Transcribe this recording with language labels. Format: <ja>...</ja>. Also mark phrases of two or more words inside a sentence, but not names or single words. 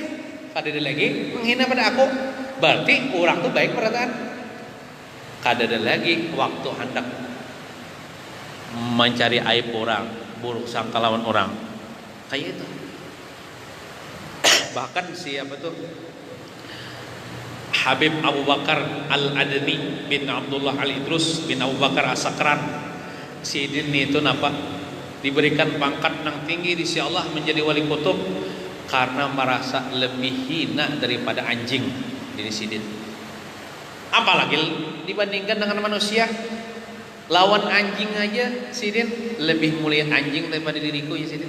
<bjn>Kadang lagi menghina pada aku, berarti orang tuh baik perasaan. Kadang lagi waktu hendak mencari aib orang, buruk sangka lawan orang, kayak itu. Bahkan siapa tuh Habib Abu Bakar Al-Adni bin Abdullah Al-Idrus bin Abu Bakar As-Sakran, si ini itu napa diberikan pangkat yang tinggi di sisi Allah menjadi wali kutub karena merasa lebih hina daripada anjing di sidin. Apalagi dibandingkan dengan manusia. Lawan anjing aja sidin lebih mulia anjing daripada diriku ya sidin.</bjn>